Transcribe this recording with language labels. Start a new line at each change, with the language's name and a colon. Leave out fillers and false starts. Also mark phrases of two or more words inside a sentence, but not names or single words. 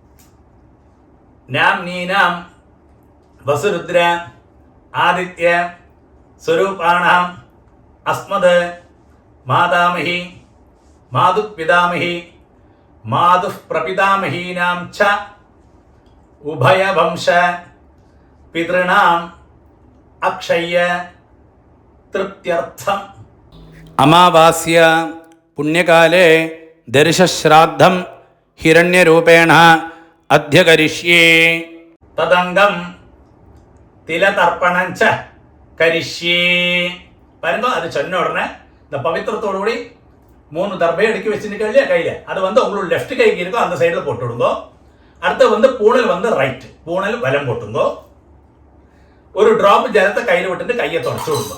Sanskrit: നാം നീനാം വസുരുദ്ര ആദിത്യ സ്വരൂപാണാം അസ്മത് മാതാമഹി മാതുഃ പിതാമഹി മാതുഃ പ്രപിതാമഹീനാം ച ഉഭയവംശ പിതൃണാം അക്ഷയ്യ തൃപ്ത്യർത്ഥം. അമാവാസ്യ പുണ്യകാലേ ദർശശ്രാദ്ധം ഹിരണ്യരൂപേണ അധ്യകരിഷ്യേ. തദംഗം തിലതർപ്പണം ച കരിഷ്യേ பாருங்க.
Tamil: அது சொன்ன உடனே இந்த பவித்திரத்தோடு கூடி 3 தர்பையை அடுக்கி வச்சுருக்க இல்லையா கையில், அது உங்களோட லெஃப்ட் கைக்கு இருக்கோ அந்த சைடில் போட்டு விடுங்கோ. அடுத்து பூணல் ரைட், பூணல் வலம் போட்டுங்கோ. ஒரு டிராப் ஜலத்தை கையில் விட்டுட்டு கையை தொடச்சு விடுங்க.